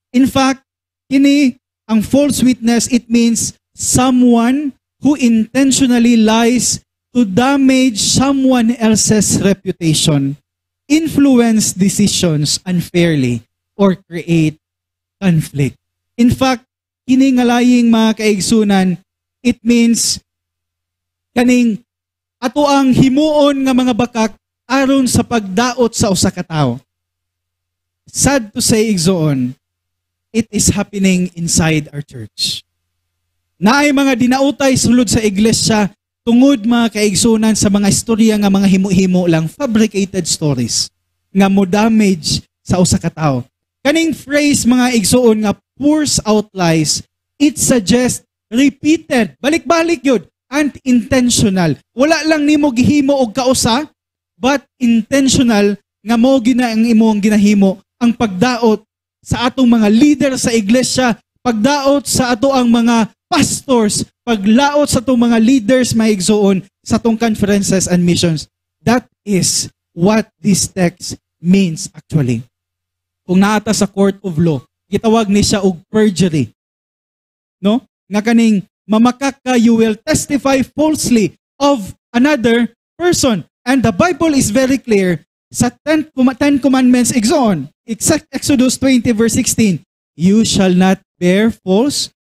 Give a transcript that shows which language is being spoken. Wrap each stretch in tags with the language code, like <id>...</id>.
<en>In fact,</en> <ceb>kini ang</ceb> <en>false witness, it means someone who intentionally lies to damage someone else's reputation, influence decisions unfairly, or create conflict. In fact,</en> <ceb>kini nga lying mga kaigsunan,</ceb> <en>it means</en> <ceb>kaning ato ang himuon nga mga bakak aron sa pagdaot sa usa ka tawo.</ceb> <en>Sad to say igsoon, it is happening inside our church.</en> <ceb>Naay mga dinautay sulod sa iglesia tungod mga kaigsunan sa mga istorya nga mga himo-himo lang,</ceb> <en>fabricated stories</en> <ceb>nga mo damage sa usa ka tawo. Kaning phrase mga igsoon nga</ceb> <en>pours out lies, it suggests repeated,</en> <ceb>balik-balik yun,</ceb> <en>and intentional.</en> <ceb>Wala lang nimo gihimo og kausa,</ceb> <en>but intentional</en> <ceb>nga mo ang imong ginahimo ang pagdaot sa atong mga leader sa iglesia, pagdaot sa ato ang mga pastors, paglaot sa atong mga leaders maigsoon sa atong</ceb> <en>conferences and missions. That is what this text means actually.</en> <ceb>Kung naata sa</ceb> <en>court of law,</en> <ceb>gitawag ni siya og perjury. No? Nga kaning mamakak ka,</ceb> <en>you will testify falsely of another person. And the Bible is very clear sa 10 Commandments igsoon. Exodus 20 verse 16. You shall not bear false</en>